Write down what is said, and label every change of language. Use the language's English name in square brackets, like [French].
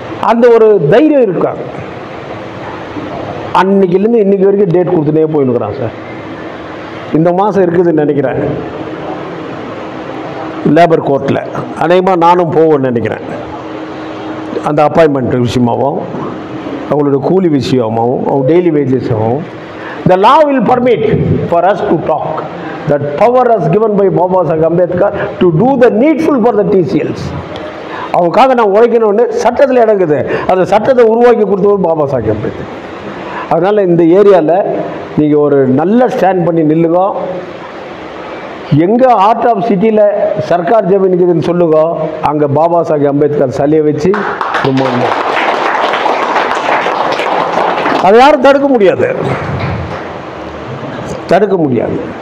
[Tamil] அந்த ஒரு தைரியம் இருக்காது. அன்னைக்கிலேருந்து இன்னைக்கு வரைக்கும் டேட் கொடுத்துனே போயின்னுக்குறான் சார். இந்த மாதம் இருக்குதுன்னு நினைக்கிறேன் லேபர் கோர்ட்டில். அநேகமாக நானும் போவேன்னு நினைக்கிறேன். அந்த அப்பாயின்மெண்ட் விஷயமாகவும் அவங்களோட கூலி விஷயமாகவும் அவங்க daily வேஜஸாகவும். [English] The law will permit for us to talk. That power is given by Baba Saheb Ambedkar to do the needful for the TCLs. [Tamil] அவங்களுக்காக நான் உழைக்கணும்னு சட்டத்தில் இடங்குது. அந்த சட்டத்தை உருவாக்கி கொடுத்தவர் பாபா சாஹேப் அம்பேத்கர். அதனால் இந்த ஏரியாவில் நீங்கள் ஒரு நல்ல ஸ்டாண்ட் பண்ணி நில்லுங்க. எங்கே ஆர்ட் ஆஃப் சிட்டியில் சர்க்கார் ஜமீன் இருக்குதுன்னு சொல்லுங்க, அங்கே பாபா சாஹேப் அம்பேத்கர் சிலையை வச்சு ரொம்ப அதை யாரும் தடுக்க முடியாது, தடுக்க முடியாது.